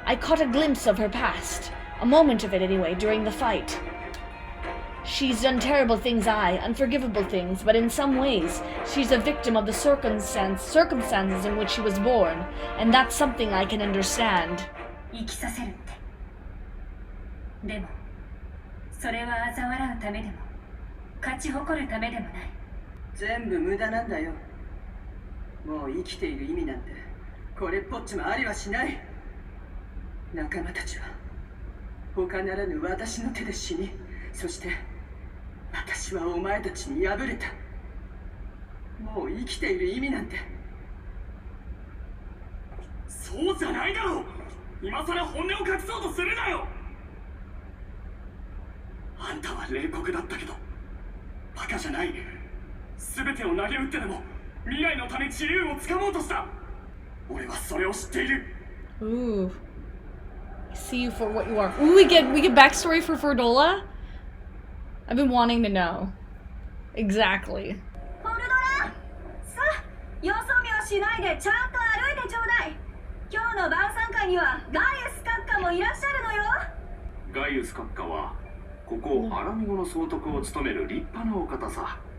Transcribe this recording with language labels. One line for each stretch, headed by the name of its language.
English: I caught a glimpse of her past. A moment of it anyway, during the fight. She's done terrible things, unforgivable things, but in some ways, she's a victim of the circumstances in which she was born, and that's something I can understand.
Japanese: 生きさせるって。でも、それは嘲笑うためでも、勝ち誇るためでもない。全部無駄なんだよ。もう生きている意味なんて、これっぽっちもありはしない。仲間たちは、他ならぬ私の手で死に、そして、私はお前たちに敗れた。もう生きている意味なんて。そうじゃないだろう。今さら本音を隠そうとするなよ。あんたは冷酷だったけどバカじゃない。全てを投げ打ってでも未来のため自由をつかもうとした。俺はそれを知っている。 Ooh.
English: I see you for what you are. Ooh, we get backstory for Fordola? I've been wanting to know. Exactly.
Japanese: フォルドラ、さあ、よそ見をしないでちゃんと歩いてちょうだい。今日の晩餐会にはガイウス閣下もいらっしゃるのよ。ガイウス閣下はここアラミゴの総督を務める立派なお方さ。